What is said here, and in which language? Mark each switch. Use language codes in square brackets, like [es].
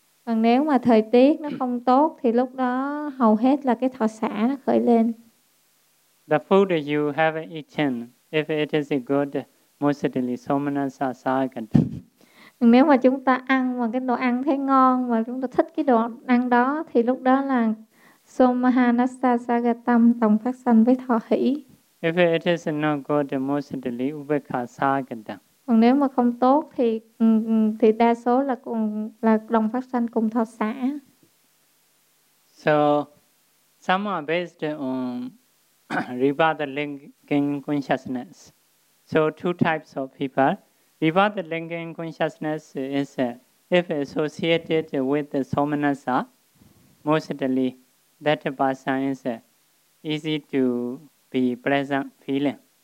[vi] Còn nếu mà thời tiết nó không tốt, thì lúc đó hầu hết là cái thọ xả nó khởi lên. [en] The food you have eaten, if it is good, mostly somanasasagata. [vi] Nếu mà chúng ta ăn mà cái đồ ăn thấy ngon và chúng ta thích cái đồ ăn đó, thì lúc đó là somanasasagatam, tổng phát sanh với thọ hỷ. [en] If it is not good, mostly upekkhasagata. [vi] Còn nếu mà không tốt thì đa số là cùng là đồng phát sanh cùng thọ xả. [en] So some are based on rebirth linking consciousness. So two types of people. Rebirth linking consciousness is if associated with the somanasa, mostly that person is easy to be pleasant feeling.